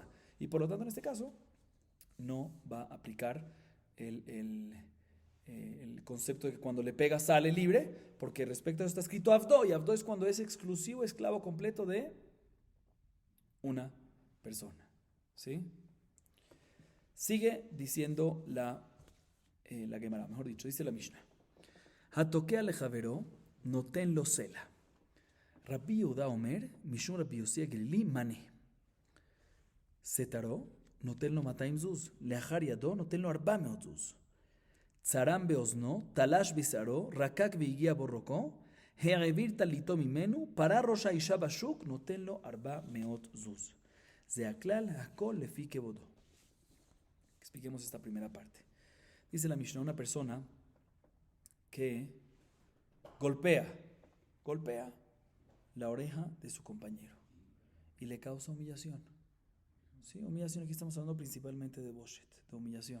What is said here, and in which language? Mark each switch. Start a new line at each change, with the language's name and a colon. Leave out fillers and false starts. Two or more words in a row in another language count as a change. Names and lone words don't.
Spanish: Y por lo tanto, en este caso, no va a aplicar el concepto de que cuando le pega sale libre, porque respecto a eso está escrito Avdo, y Avdo es cuando es exclusivo, esclavo completo de una persona. ¿Sí? Sigue diciendo la Gemara, mejor dicho, dice la Mishnah.
Hebrew: התוקע לחבירו נותן לו סלע. רבי יהודה אומר משום רבי יוסי הגלילי מנה. סטרו נותן לו 200 זוז. לאחר ידו נותן לו 400 זוז צרם באזנו תלש בשערו רקק והגיע בו רוקו, העביר טליתו ממנו, פרה ראש האישה בשוק, נותן לו 400 זוז. זה הכלל, הכל לפי כבודו.
Spanish: Expliquemos esta primera parte. Dice la Mishnah, una persona que golpea la oreja de su compañero y le causa humillación. ¿Sí? Humillación, aquí estamos hablando principalmente de boshet, de humillación.